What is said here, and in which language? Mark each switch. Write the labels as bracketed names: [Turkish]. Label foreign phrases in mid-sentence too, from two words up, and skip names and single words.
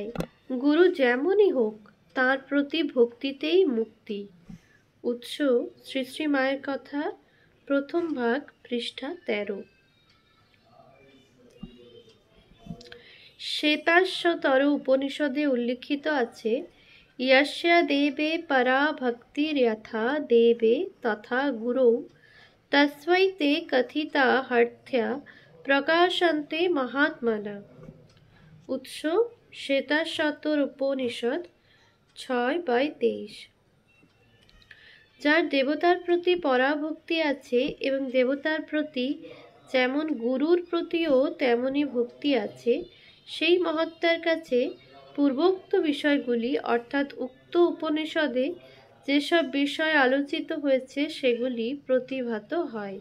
[Bangla] গুরু যেমনই হোক, তার প্রতি ভক্তিতেই মুক্তি। উৎস শ্রী শ্রী মায়ের কথা, প্রথম ভাগ, পৃষ্ঠা 13। শ্বেতাশ্বতর উপনিষদে উল্লিখিত আছে, [Sanskrit] यस्य देवे परा भक्तिर्यथा देवे तथा गुरौ तस्मै ते कथिता हर्थ्या प्रकाशन्ते महात्मनः। [Bangla] উৎস শ্বেতাশ্বতর উপনিষদ 6/23। যার দেবতার প্রতি পরাভক্তি আছে এবং দেবতার প্রতি যেমন গুরুর প্রতিও তেমনই ভক্তি আছে, সেই মহাত্মার কাছে পূর্বোক্ত বিষয়গুলি অর্থাৎ উক্ত উপনিষদে যেসব বিষয় আলোচিত হয়েছে সেগুলি প্রতিভাত হয়।